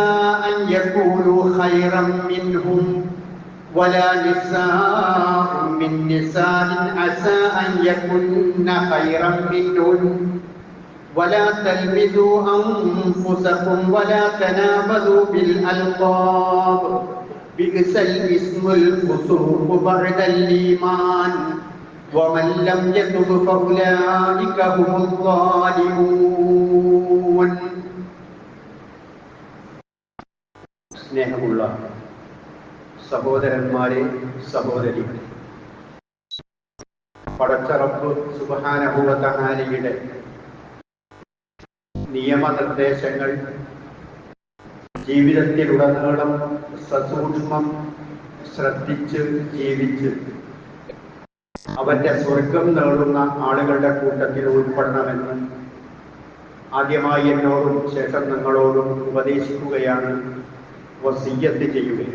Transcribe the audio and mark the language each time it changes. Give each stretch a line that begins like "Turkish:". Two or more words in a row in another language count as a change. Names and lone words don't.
Arabic: أن يكونوا خيرا منهم ولا نساء من نساء عسى أن يكن خيرا منهن ولا تلمزوا أنفسكم ولا تنابذوا بالألقاب بئس الاسم الفسوق بعد الإيمان ومن لم يتب فأولئك هم الظالمون.
Malayalam: സ്നേഹമുള്ള സഹോദരന്മാരെ, സഹോദരികളെ, പടച്ച റബ്ബ്
Arabic: سبحانه وتعالى
Malayalam: നിയമനിർദ്ദേശങ്ങൾ ജീവിതത്തിലുടനീളം സസൂക്ഷ്മം ശ്രദ്ധിച്ച് ജീവിച്ച് അവന്റെ സ്വർഗം നേടുന്ന ആളുകളുടെ കൂട്ടത്തിൽ ഉൾപ്പെടണമെന്ന് ആദ്യമായി എന്നോടും ശേഷം നിങ്ങളോടും ഉപദേശിക്കുകയാണ്, വസിയ്യത്ത് ചെയ്യുകയാണ്.